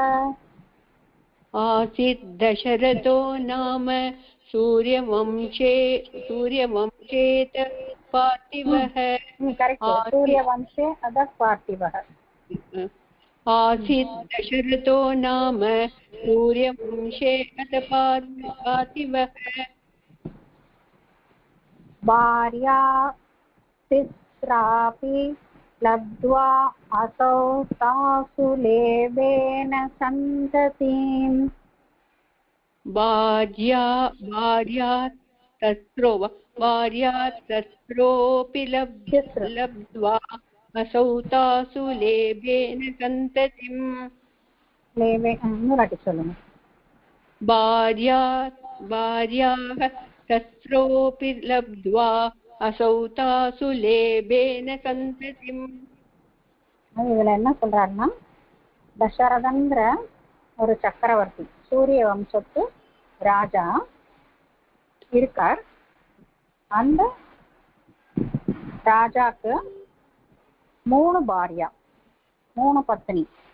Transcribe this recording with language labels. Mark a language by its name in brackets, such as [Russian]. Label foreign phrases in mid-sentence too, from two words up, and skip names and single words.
[Sanskrit] आसीत् दशरथो नाम सूर्यवंशेत पार्थिवः. सूर्यवंशे अथपार्थिवः. आसीत् दशरथो नाम सूर्यवंशे अथपार्थिवः. भार्या तिस्रापि लब्ध्वा असौ तासु लेभेन सन्ततिम्. भार्यातस्रोऽपि लब्ध्वा असौ तासु लेभेन सन्ततिम्. भार्याः तस्रोऽपि लब्ध्वा असौ तासु लेभेन सन्ततिम्. [Tamil] இதுல என்ன சொல்றாருன்னா, தசரதங்கிற ஒரு சக்கரவர்த்தி சூரிய வம்சத்து ராஜா இருக்கார். அந்த ராஜாக்கு 3 பாரியா, 3 பத்னி.